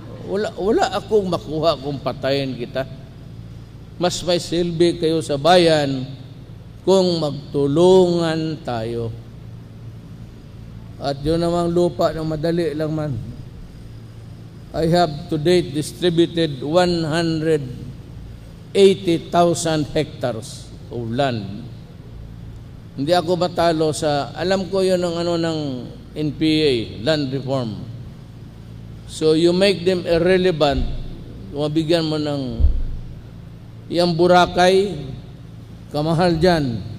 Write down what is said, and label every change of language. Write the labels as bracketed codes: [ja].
[tl] Wala akong makuha kung patayin kita. Mas may silbi kayo sa bayan kung magtulungan tayo. At yun namang lupa na madali lang man. [en] I have to date distributed 180,000 hectares of land. [tl] Hindi ako matalo sa, alam ko yun ng ng NPA, land reform. [en] So you make them irrelevant, [tl] mabigyan mo ng yung Boracay, kamahal dyan.